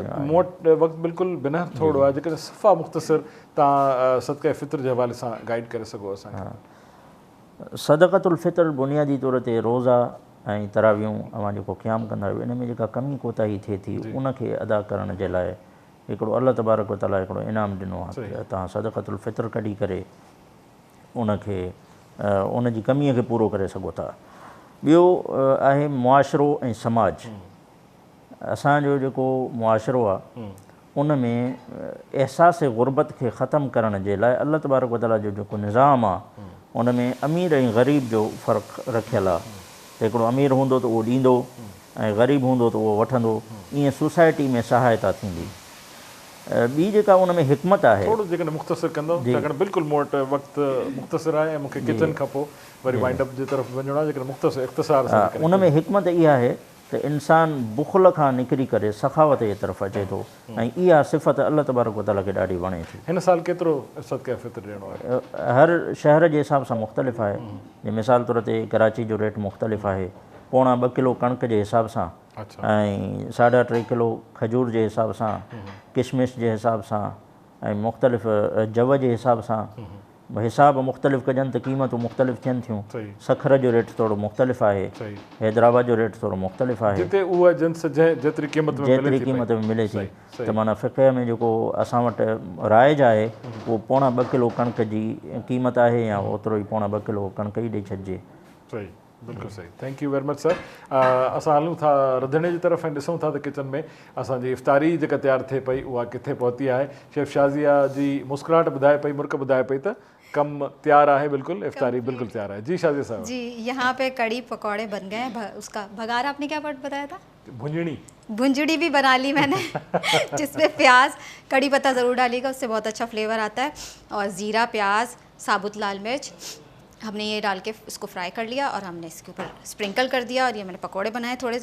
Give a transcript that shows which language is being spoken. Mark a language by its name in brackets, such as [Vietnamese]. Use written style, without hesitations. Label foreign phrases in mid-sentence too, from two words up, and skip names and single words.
[Sindhi] मूं वटि वक़्तु बिल्कुलु बिना थोरो आहे, जेकॾहिं सफ़ा मुख़्तसिर तव्हां सदक़े फ़ितर जे हवाले सां गाइड करे सघो असांखे। सदक़तुल फ़ितर बुनियादी तौर ते रोज़ा ऐं तरावियूं अवां जेको क़याम कंदा आहियूं, इन में जेका कमी कोताही थिए थी उनखे अदा करण जे लाइ हिकिड़ो अल्लाह तबारक व तआला हिकिड़ो इनाम ॾिनो आहे। तव्हां सदक़तुल फ़ितर कढी करे उनखे उनजी कमीअ खे पूरो करे सघो था। ॿियो आहे मुआशिरो ऐं समाज। असांजो जेको मुआशिरो आहे उन में एहसास ग़ुरबत खे ख़तमु करण जे लाइ अल्लाह तबारक व तआला जो जेको निज़ाम आहे उन में अमीर ऐं ग़रीब जो फ़र्क़ु रखियलु आहे। हिकिड़ो अमीर हूंदो त उहो ॾींदो ऐं ग़रीब हूंदो त उहो वठंदो, ईअं सोसाइटी में सहायता थींदी। ॿी जेका उन में हिकमत आहे, थोरो जेकॾहिं मुख़्तसिर कंदो, छाकाणि बिल्कुलु मूं वटि वक़्तु मुख़्तसिर आहे ऐं मूंखे किचन खां पोइ वरी [English] wind up [Sindhi] जे तरफ़ वञिणो आहे, जेकॾहिं मुख़्तसिर इख़्तिसार सां उन में हिकमत इहा आहे त इंसानु बुख़ल खां निकिरी करे सखावत जे तरफ़ अचे थो ऐं इहा सिफ़त अल्लाह तबारक व तआला खे ॾाढी वणे थी। हिन साल केतिरो सदक़े फ़ितर ॾियणो आहे? हर शहर जे हिसाब सां मुख़्तलिफ़ आहे। जीअं मिसाल तौर ते कराची जो रेट मुख़्तलिफ़ आहे, 2.25 किलो कणिक जे हिसाब सां ऐं 3.5 किलो खजूर जे हिसाब सां, किशमिश जे हिसाब सां ऐं मुख़्तलिफ़ जव जे हिसाब सां। हिसाब मुख़्तलिफ़ कजनि त क़ीमतूं मुख़्तलिफ़ थियनि थियूं। सखर जो रेट थोरो मुख़्तलिफ़ आहे, हैदराबाद जो रेट थोरो मुख़्तलिफ़ आहे, जेतिरी क़ीमत में मिले थी। त माना फ़िक़ह में जेको असां वटि राइज आहे उहो 2.25 किलो कणिक जी क़ीमत आहे या ओतिरो ई 2.25 किलो कणिक ई ॾेई छॾिजे। सही, बिल्कुलु सही। [English] thank you very much sir. [Sindhi] असां हलूं था रंधिणे जी तरफ़ ऐं ॾिसूं था त किचन में असांजी इफ़्तारी जेका तयारु थिए पई उहा किथे पहुती आहे। शेफ़ शाज़िया जी मुस्कुराहट ॿुधाए पई, मुर्क ॿुधाए पई त [Urdu] کام تیار ہے، بالکل افطاری بالکل تیار ہے۔ جی شازیہ صاحب جی، یہاں پہ کڑی پکوڑے بن گئے۔ اس کا بگھارا آپ نے کیا ورڈ بتایا تھا? بھنجڑی بھی بنا لی میں نے جس میں پیاز کڑی پتہ ضرور ڈالیے گا، اس سے بہت اچھا فلیور آتا ہے. اور زیرہ، پیاز، ثابت لال مرچ ہم نے یہ ڈال کے اس کو فرائی کر لیا اور ہم نے اس کے اوپر اسپرنکل کر دیا اور یہ میں نے پکوڑے بنائے تھوڑے.